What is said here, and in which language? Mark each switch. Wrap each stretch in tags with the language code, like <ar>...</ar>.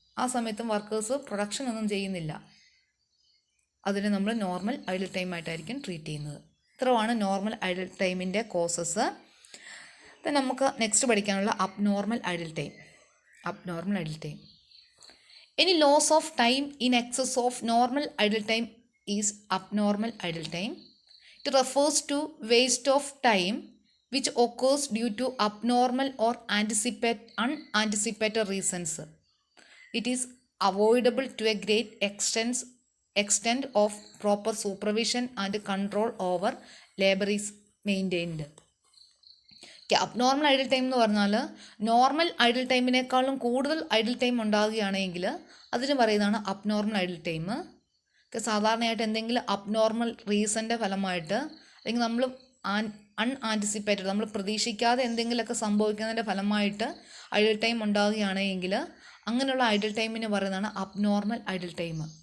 <ml>ആ സമയത്തും workers production ഒന്നും ചെയ്യുന്നില്ല, അതിന് നമ്മൾ നോർമൽ ഐഡിൽ ടൈം ആയിട്ടായിരിക്കും ട്രീറ്റ് ചെയ്യുന്നത്. ഇത്രയാണ് നോർമൽ ഐഡിൽ ടൈമിൻ്റെ കോസസ്. ദെൻ നമുക്ക് നെക്സ്റ്റ് പഠിക്കാനുള്ള abnormal idle time. Abnormal idle time.</ml> <en>Any loss of time in excess of normal idle time is abnormal idle time. It refers to waste of time which occurs due to abnormal or unanticipated reasons. It is avoidable to a great extent of proper supervision and control over labor is maintained.</en> <ml>Abnormal idle time എന്ന് പറഞ്ഞാൽ normal idle ടൈമിനേക്കാളും കൂടുതൽ idle time ഉണ്ടാകുകയാണെങ്കിൽ അതിന് പറയുന്നതാണ് abnormal idle time. സാധാരണയായിട്ട് എന്തെങ്കിലും abnormal റീസൻ്റെ ഫലമായിട്ട് അല്ലെങ്കിൽ നമ്മൾ അൺആൻറ്റിസിപ്പേറ്റഡ്, നമ്മൾ പ്രതീക്ഷിക്കാതെ എന്തെങ്കിലുമൊക്കെ സംഭവിക്കുന്നതിൻ്റെ ഫലമായിട്ട് ഐഡിൽ ടൈം ഉണ്ടാകുകയാണെങ്കിൽ അങ്ങനെയുള്ള ഐഡിൽ ടൈമിന് പറയുന്നതാണ് അബ്നോർമൽ ഐഡിൽ ടൈം.</ml>